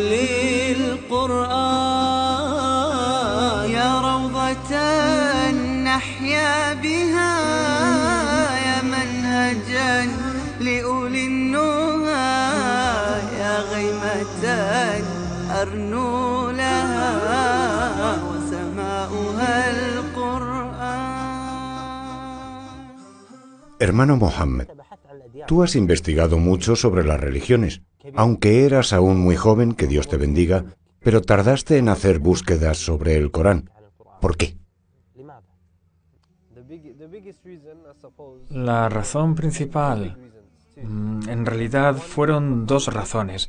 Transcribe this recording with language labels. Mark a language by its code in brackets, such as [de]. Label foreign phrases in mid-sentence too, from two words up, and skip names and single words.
[ar] للقرآن يا روضة نحيا بها يا منهجا لأولي النهى يا غيمة أرنو لها وسماؤها القرآن. [es] Hermano Mohammed, tú has investigado mucho sobre las religiones, aunque eras aún muy joven, que Dios te bendiga, pero tardaste en hacer búsquedas sobre el Corán. ¿Por qué? La razón principal, en realidad fueron 2 razones.